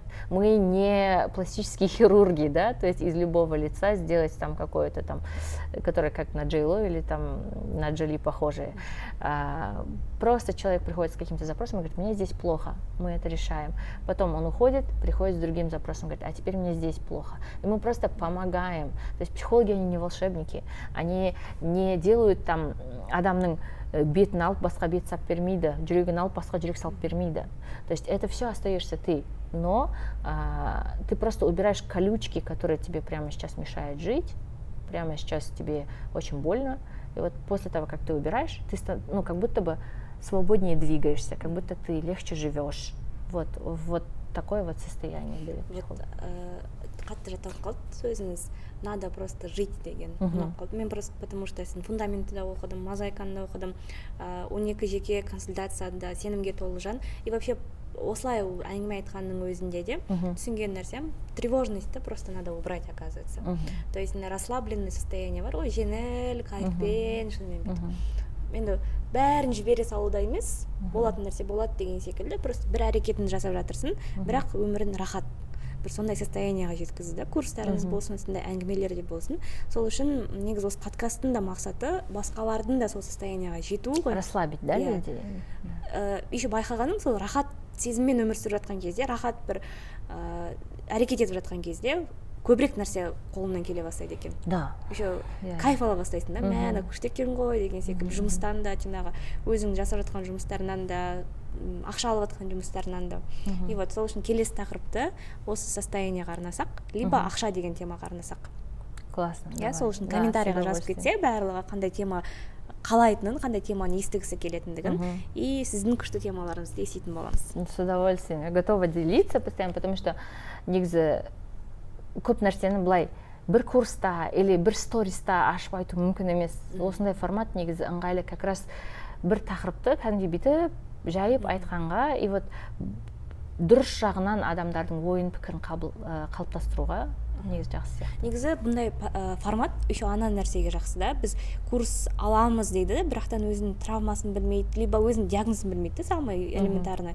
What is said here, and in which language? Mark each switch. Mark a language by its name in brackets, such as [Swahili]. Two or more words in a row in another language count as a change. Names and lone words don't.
[Russian] Мы не пластические хирурги, да, то есть из любого лица сделать там какое-то там, которое как на Джей Ло или там на Джоли похожее. Просто человек приходит с каким-то запросом и говорит, мне здесь плохо, мы это решаем. Потом он уходит, приходит с другим запросом, говорит, а теперь мне здесь плохо. И мы просто помогаем. То есть психологи, они не волшебники. Они не делают там [Kazakh] адамның бетін алып, басқа бет салып бермейді, жүрегін алып, басқа жүрек салып бермейді. [Russian] То есть это все остаешься ты. Но ты просто убираешь колючки, которые тебе прямо сейчас мешают жить, прямо сейчас тебе очень больно. И вот после того, как ты убираешь, ты как будто бы свободнее двигаешься, как будто ты легче живешь. Вот такое вот состояние берет психолог. [Kazakh] Қатты жатып қалды сөзіңіз, [Russian] надо просто жить деген. [Kazakh] Мен [Russian] просто потому что [Kazakh] сен фундаментті да оқыдым, мозаиканы да оқыдым, 12 жеке консультацияда сенімге толы жан. [Russian] И вообще [Kazakh] осылай әңгіме айтқанның өзінде де түсінген нәрсем, тревожностьті [Russian] просто надо убрать, оказывается. То есть расслабленный состояние [Kazakh] бар ғой, жеңіл кайфпен шынымен бүйтіп енді бәрін жібере салуда емес, болатын нәрсе болады деген секілді, просто бір әрекетін жасап жатырсың, бірақ өмірін рахат бір сондай состояниеға жеткізді. Курстарыңыз болсын, сондай әңгімелер де болсын. Сол үшін негізі осы подкасттың да мақсаты басқалардың да сол состояниеға жету ғой. [Russian] Расслабить, да, людей? [Kazakh] Еще байқағаным, сол рахат сезіммен өмір сүріп жатқан кезде, рахат бір әрекет етіп жатқан кезде көбірек нәрсе қолымнан келе бастайды екен. [Russian] Да. [Kazakh] Еще кайф ала бастайсың да, мә, күшті екен ғой деген секілді. Жұмыстан да, жаңағы өзің жасап жатқан жұмыстарынан да, ақша алып жатқан жұмыстарынан да. [Russian] И вот [Kazakh] сол үшін келесі тақырыпты осы состояниеға арнасақ, либо ақша деген темаға арнасақ. [Russian] Классно. [Kazakh] Я сол үшін комментарийға жазып кетсе, барлығы қандай тема қалайтынын, қандай теманы естігісі келетіндігін, и сіздің күшті темаларыңызды еститін боламыз. [Russian] С удовольствием. Я готова делиться постоянно, потому что [Kazakh] негізі көп нәрсені былай бір курста или бір сториста ашып айту мүмкін емес. Осындай формат негізі ыңғайлы, [Russian] как раз [Kazakh] бір тақырыпты кәдімгі бүйтіп жайып айтқанға, [Russian] и вот [Kazakh] дұрыс жағынан адамдардың ойын пікірін қалыптастыруға негізі жақсы сияқты. Негізі бұндай формат еще ана нәрсеге жақсы да, біз курс аламыз дейді, бірақтан өзінің травмасын білмейді, либо өзінің диагнозын білмейді, [Russian] самый элементарный.